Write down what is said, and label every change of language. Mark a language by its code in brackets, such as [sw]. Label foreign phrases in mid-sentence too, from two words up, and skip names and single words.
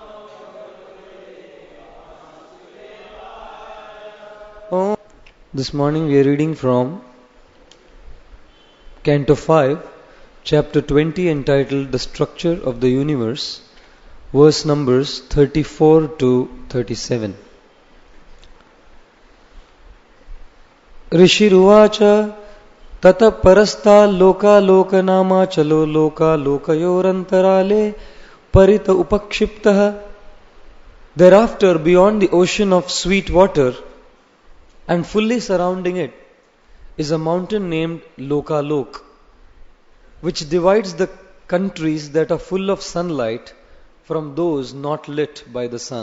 [sa] Om. [en] This morning we are reading from Canto 5, Chapter 20, entitled The Structure of the Universe, verse numbers 34 to 37. [sa] ऋषिरुवाच तत परस्त लोक नाम चलो लोकयोरन्तराले परित उपक्षिप्तः. [en] Thereafter, beyond the ocean of sweet water and fully surrounding it is a mountain named Lokaloka, which divides the countries that are full of sunlight from those not lit by the sun.